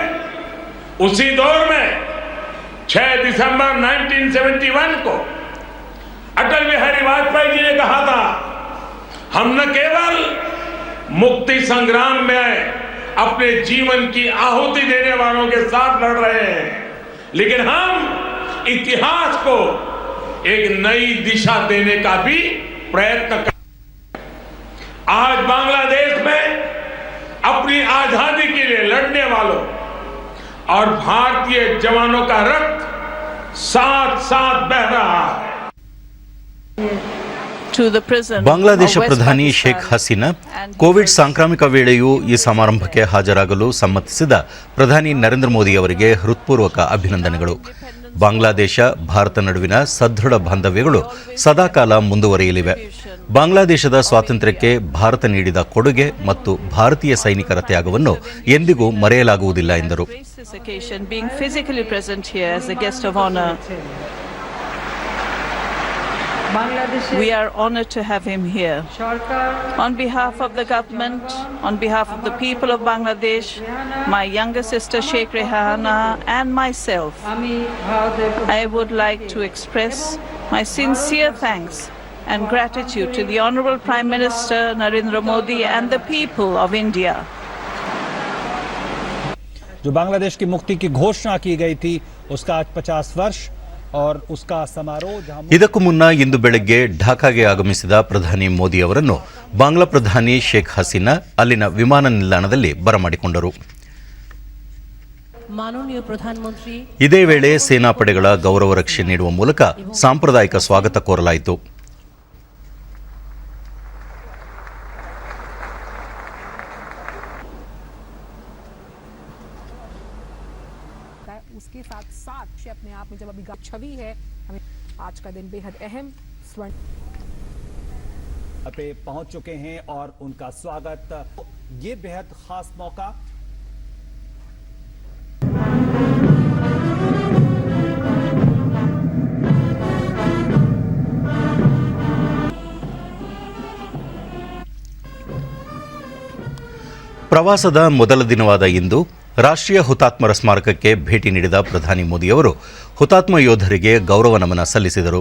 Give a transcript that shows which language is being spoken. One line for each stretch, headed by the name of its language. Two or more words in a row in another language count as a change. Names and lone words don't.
Hindi: उसी दौर में 6 दिसंबर 1971 को अटल बिहारी वाजपेयी जी ने कहा था, हम न केवल मुक्ति संग्राम में अपने जीवन की आहुति देने वालों के साथ लड़ रहे हैं, लेकिन हम इतिहास को एक नई दिशा देने का भी प्रयत्न कर. आज बांग्लादेश में अपनी आजादी के लिए लड़ने वालों और भारतीय जवानों का रक्त साथ साथ बह रहा है.
Kannada: ಬಾಂಗ್ಲಾದೇಶ ಪ್ರಧಾನಿ ಶೇಖ್ ಹಸೀನಾ ಕೋವಿಡ್ ಸಾಂಕ್ರಾಮಿಕ ವೇಳೆಯೂ ಈ ಸಮಾರಂಭಕ್ಕೆ ಹಾಜರಾಗಲು ಸಮ್ಮತಿಸಿದ ಪ್ರಧಾನಿ ನರೇಂದ್ರ ಮೋದಿ ಅವರಿಗೆ ಹೃತ್ಪೂರ್ವಕ ಅಭಿನಂದನೆಗಳು. ಬಾಂಗ್ಲಾದೇಶ ಭಾರತ ನಡುವಿನ ಸದೃಢ ಬಾಂಧವ್ಯಗಳು ಸದಾಕಾಲ ಮುಂದುವರಿಯಲಿವೆ. ಬಾಂಗ್ಲಾದೇಶದ ಸ್ವಾತಂತ್ರ್ಯಕ್ಕೆ ಭಾರತ ನೀಡಿದ ಕೊಡುಗೆ ಮತ್ತು ಭಾರತೀಯ ಸೈನಿಕರ ತ್ಯಾಗವನ್ನು ಎಂದಿಗೂ ಮರೆಯಲಾಗುವುದಿಲ್ಲ ಎಂದರು.
English: We are honored to have him here. On behalf of the government, on behalf of the people of Bangladesh, my younger sister Sheikh Rehana and myself, I would like to express my sincere thanks and gratitude to the Honorable Prime Minister Narendra Modi and the people of India.
Hindi: जो बांग्लादेश की मुक्ति की घोषणा की गई थी उसका आज 50 वर्ष और उसका समारोह
Kannada: ಇದಕ್ಕೂ ಮುನ್ನ ಇಂದು ಬೆಳಗ್ಗೆ ಢಾಕಾಗೆ ಆಗಮಿಸಿದ ಪ್ರಧಾನಿ ಮೋದಿ ಅವರನ್ನು ಬಾಂಗ್ಲಾ ಪ್ರಧಾನಿ ಶೇಖ್ ಹಸೀನಾ ಅಲ್ಲಿನ ವಿಮಾನ ನಿಲ್ದಾಣದಲ್ಲಿ ಬರಮಾಡಿಕೊಂಡರು. ಮಾನನೀಯ ಪ್ರಧಾನಮಂತ್ರಿ ಇದೇ ವೇಳೆ ಸೇನಾಪಡೆಗಳ ಗೌರವ ರಕ್ಷೆ ನೀಡುವ ಮೂಲಕ ಸಾಂಪ್ರದಾಯಿಕ ಸ್ವಾಗತ ಕೋರಲಾಯಿತು.
Hindi: उसके साथ साथ अपने आप में जब अभी छवि है, हमें आज का दिन बेहद अहम स्वर्ण पे पहुंच चुके हैं और उनका स्वागत ये बेहद खास मौका
Kannada: ಪ್ರವಾಸದ ಮೊದಲ ದಿನವಾದ ಇಂದು ರಾಷ್ಟ್ರೀಯ ಹುತಾತ್ಮರ ಸ್ಮಾರಕಕ್ಕೆ ಭೇಟಿ ನೀಡಿದ ಪ್ರಧಾನಿ ಮೋದಿಯವರು ಹುತಾತ್ಮ ಯೋಧರಿಗೆ ಗೌರವ ನಮನ ಸಲ್ಲಿಸಿದರು.